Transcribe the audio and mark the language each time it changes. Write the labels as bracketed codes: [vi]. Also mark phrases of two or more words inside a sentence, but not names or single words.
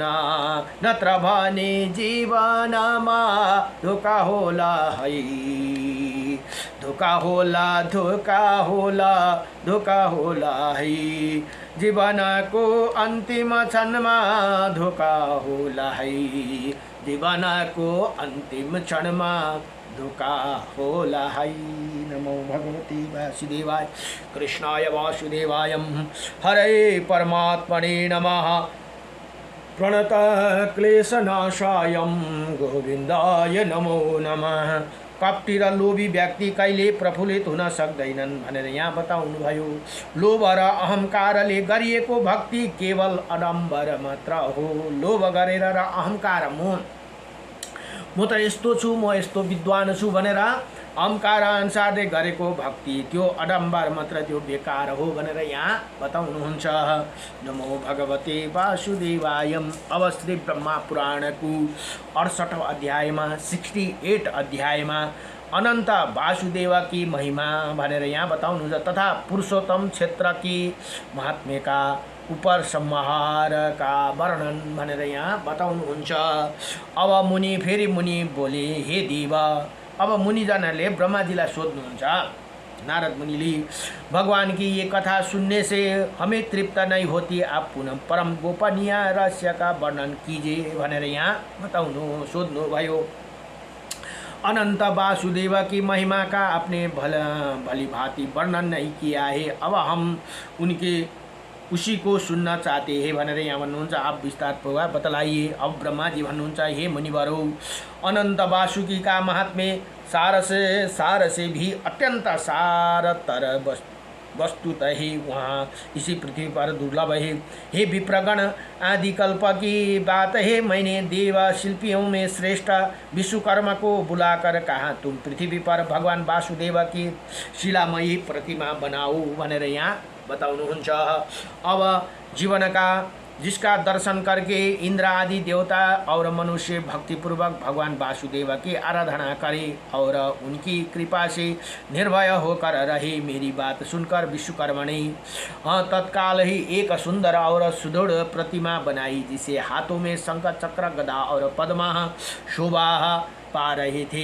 [ne] नत्र भने जीवनमा धोका होला है, धोका होला, धोका होला, धोका होला है। जीवनको अन्तिम क्षणमा धोका होला है, जीवनको अन्तिम क्षणमा धोका होला है। [sa] नमो भगवते वासुदेवाय कृष्णाय वासुदेवाय हरे परमात्मने नमः। प्रणत क्लेशनाशाय गोविन्दाय नमो नमः। [ne] कपटी र लोभी व्यक्ति कहिले प्रफुल्लित हुन सक्दैनन् भनेर यहाँ बताउनुभयो। लोभ र अहंकारले गरिएको भक्ति केवल अडम्बर मात्र हो। लोभ गरेर र अहंकार म त यस्तो छु, म यस्तो विद्वान छु भनेर अहंकार अनुसारले गरेको भक्ति त्यो अडम्बर मात्र, त्यो बेकार हो भनेर यहाँ बताउनुहुन्छ। [sa] नमो भगवते वासुदेवाय। [ne] अब श्री ब्रह्मा पुराणको 68 अध्यायमा 68 अध्यायमा अनन्त वासुदेवकी महिमा भनेर यहाँ बताउनुहुन्छ। तथा पुरुषोत्तम क्षेत्रकी महात्म्यका उपर संहारका वर्णन भनेर यहाँ बताउनुहुन्छ। अब मुनि फेरि मुनि बोले, हे देव। अब मुनिजनहरूले ब्रह्माजीलाई सोध्नुहुन्छ, नारद मुनिले, [hi] भगवान की ये कथा सुनने से हमें तृप्त नहीं होती, आप पुनः परम गोपनीय रहस्य का वर्णन कीजिए [ne] भनेर यहाँ बताउनु सोध्नु भयो। [hi] अनंत वासुदेव की महिमा का आपने भली भांति वर्णन नहीं किया है, अब हम उनके उसी को सुनना चाहते हैं [ne] भनेर यहाँ भन्नुहुन्छ। [hi] आप विस्तार पूर्वक बतलाइए। [ne] अब ब्रह्मा जी भन्नुहुन्छ, [hi] हे मुनिवरों, अनंत वासुकी का महात्म्य सार से भी अत्यंत सारतर वस्तुत ही वहाँ इसी पृथ्वी पर दुर्लभ है। हे विप्रगण, आदि कल्प की बात है, मैंने देव शिल्पियों में श्रेष्ठ विश्वकर्मा को बुलाकर कहा, तुम पृथ्वी पर भगवान वासुदेव की शिलामयी प्रतिमा बनाओ [ne] भनेर यहाँ बताउनुहुन्छ। [hi] अब जीवन का जिसका दर्शन करके इंद्र आदि देवता और मनुष्य भक्तिपूर्वक भगवान वासुदेव की आराधना करे और उनकी कृपा से निर्भय होकर रहे। मेरी बात सुनकर विश्वकर्मा ने तत्काल ही एक सुंदर और सुदृढ़ प्रतिमा बनाई, जिसे हाथों में शंख चक्र गदा और पद्मा शोभा पा रहे थे।